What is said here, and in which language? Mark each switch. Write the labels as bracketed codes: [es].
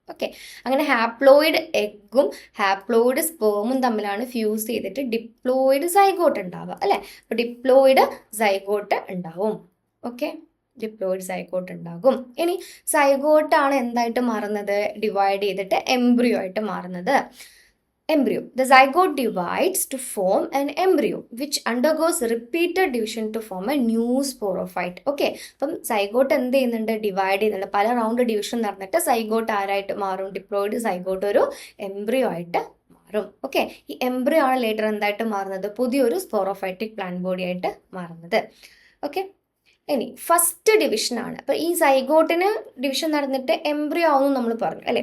[ml] Okay, അങ്ങനെ haploid എഗ്ഗും haploid സ്പേമും തമ്മിലാണ് fuse ചെയ്തിട്ട് ഡിപ്ലോയിഡ് സൈഗോട്ട് ഉണ്ടാവുക അല്ലേ. അപ്പോൾ ഡിപ്ലോയിഡ് സൈഗോട്ട് ഉണ്ടാവും. ഓക്കെ, ഡിപ്ലോയിഡ് സൈഗോട്ട് ഉണ്ടാകും. ഇനി സൈഗോട്ടാണ് എന്തായിട്ട് മാറുന്നത്, ഡിവൈഡ് ചെയ്തിട്ട് എംബ്രിയോ ആയിട്ട് മാറുന്നത്. [en] Embryo. The zygote divides to form an embryo which undergoes repeated division to form a new sporophyte. Okay, [ml] അപ്പം സൈഗോട്ട് എന്ത് ചെയ്യുന്നുണ്ട്, ഡിവൈഡ് ചെയ്യുന്നുണ്ട്. പല റൗണ്ട് ഡിവിഷൻ നടന്നിട്ട് സൈഗോട്ട് ആരായിട്ട് മാറും, ഡിപ്ലോയിഡ് സൈഗോട്ട് ഒരു എംബ്രിയോ ആയിട്ട് മാറും. ഓക്കെ, ഈ എംബ്രിയോ ആണ് ലേറ്റർ എന്തായിട്ട് മാറുന്നത്, പുതിയൊരു സ്പോറോഫൈറ്റിക് പ്ലാന്റ് ബോഡി ആയിട്ട് മാറുന്നത്. ഓക്കെ, ഇനി ഫസ്റ്റ് ഡിവിഷനാണ്. അപ്പോൾ ഈ സൈഗോട്ടിന് ഡിവിഷൻ നടന്നിട്ട് എംബ്രിയോ ആവുന്നു നമ്മൾ പറഞ്ഞു അല്ലേ.